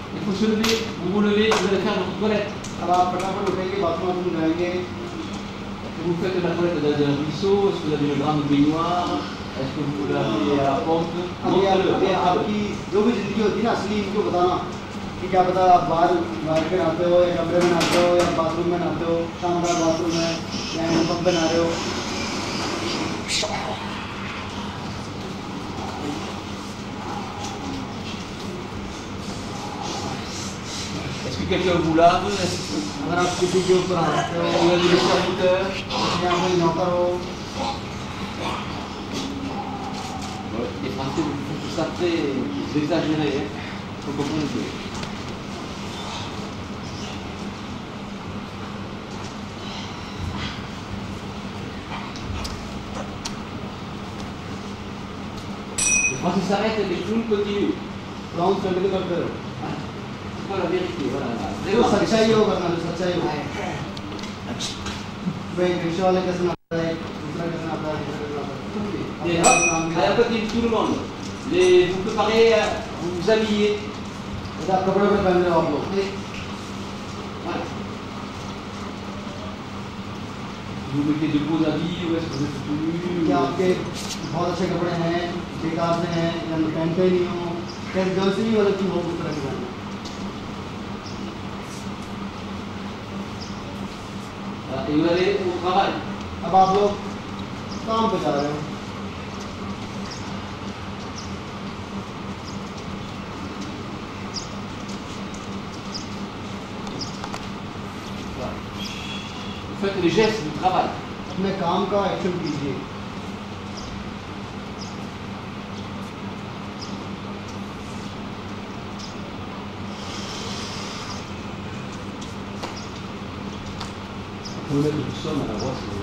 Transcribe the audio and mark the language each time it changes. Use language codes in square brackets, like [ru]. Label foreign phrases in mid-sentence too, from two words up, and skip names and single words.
[fr] faut se lever, vous vous levez, vous allez faire votre toilette. [hi] अब आप फटाफट उठेंगे, बाथरूम में जाएंगे। [fr] Vous faites la toilette dans un ruisseau, est-ce que vous avez une grande baignoire, est-ce que vous l'avez à la pompe? [hi] अभी आपकी जो भी ज़िंदगी होती है ना असली इनको बताना कि क्या पता आप बाहर के नहाते हो या कमरे में नहाते हो या बाथरूम में नहाते हो, शानदार बाथरूम है या हैंडपम्प पे नहा रहे हो। [fr] Est-ce que quelqu'un vous lave? [hi] अगर आप किसी के ऊपर नहाते हो [fr] Vous avez des serviteurs? [hi] या कोई नौकर हो। [fr] Les Français vous font tout ça très exagéré, hein? Faut comprendre. Les Français s'arrêtent et les clowns continuent. [en] clown continue [hi] करते रहो। [fr] C'est pas la vérité, voilà. [hi] जो सच्चाई हो करना, जो सच्चाई हो। भाई रिक्शा वाले कैसे नाचता है, दूसरा कैसे नाचता है, तीसरा कैसे नाचता है। [fr] Et hop, allez, on continue tout le monde. Vous préparez, vous vous habillez. [hi] जैसे आप कपड़े पहन रहे हो आप लोग। [fr] Voilà. Vous mettez de beaux habits, ou est-ce que vous êtes tout nu? [hi] क्या आपके बहुत अच्छे कपड़े हैं, बेकार से हैं या पहनते ही नहीं हो, कैसे जो सी भी मतलब कि वो उस तरह की पहनना। [fr] Et vous allez au travail. [hi] अब आप लोग काम पे जा रहे हो। [fr] Vous faites les gestes du travail. [hi] अपने काम का एक्शन कीजिए। [fr] Vous mettez du son à la voix,